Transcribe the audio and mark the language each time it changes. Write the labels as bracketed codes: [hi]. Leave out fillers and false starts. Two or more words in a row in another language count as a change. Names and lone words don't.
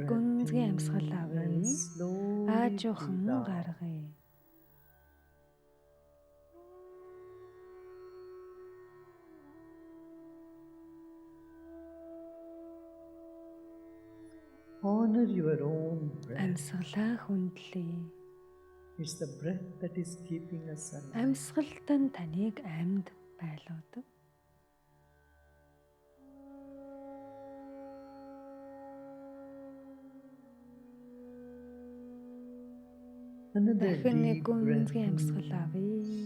[en] breath [mn] гүнзгий [en] in [mn] амьсгал авъя. [en] and slowly [mn] Аажуухан [en] breathe out. [mn] гаргая. [en] Honor your own breath. [mn] Амьсгалаа хүндлэе. [en] It's the breath that is keeping us alive. [mn] Амьсгалтан таныг амьд байлуудаг. [en] Another [mn] Дахин нэг [en] deep breath [mn] гүнзгий [en] in [mn] амьсгал авъя.